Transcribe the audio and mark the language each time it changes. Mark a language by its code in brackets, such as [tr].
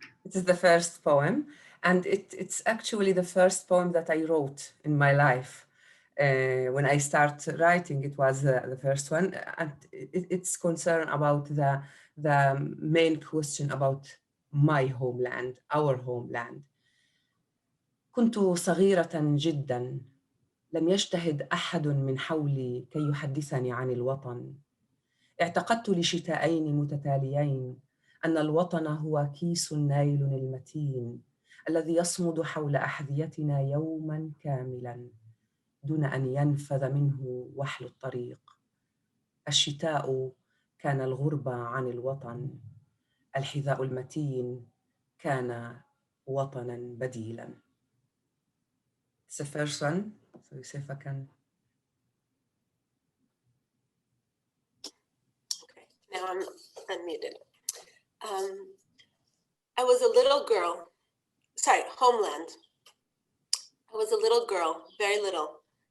[en] It is the first poem, and it's actually the first poem that I wrote in my life. When I start writing, it was the first one, and it's concerned about the main question about my homeland, our homeland. [ar] كنت صغيرة جدا، لم يجتهد أحد من حولي كي يحدثني عن الوطن. اعتقدت لشتاءين متتاليين أن الوطن هو كيس نايل المتين الذي يصمد حول أحذيتنا يوما كاملا دون أن ينفذ منه وحل الطريق. الشتاء كان الغربة عن الوطن، الحذاء المتين كان وطنا بديلا. [en] It's the first one, so Yosefa can. Okay, now I'm unmuted. I was a little girl, homeland. I was a little girl, very little.